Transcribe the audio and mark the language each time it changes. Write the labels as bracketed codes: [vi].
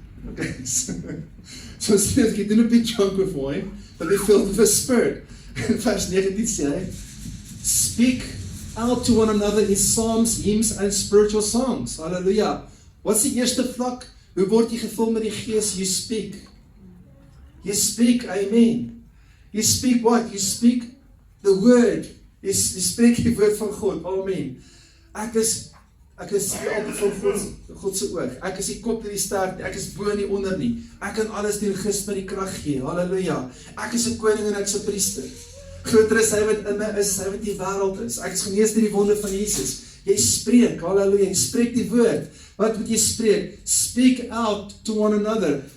[en] Okay, [af] so sê ek, [en] do not be drunk with wine, but be filled with the Spirit. [af] In vers 19 sê hy, [en] speak out to one another in psalms, hymns and spiritual songs. [af] Hallelujah. Wat is die eerste vlak? Hoe word jy gevul met die Gees? [en] You speak. You speak, amen. You speak what? You speak the word. [af] Jy spreek die woord van God, amen. Ek is die apel van God se oog. Ek is die kop en die staart, ek is bo en nie onder nie. Ek kan alles deur Christus my die krag gee. Halleluja. Ek is 'n koning en ek is 'n priester. Groter is hy wat in my is, hy wat die wêreld is. Ek is genees deur die wonde van Jesus. Jy spreek, halleluja, jy spreek die woord. Wat moet jy spreek? [en] Speak out to one another.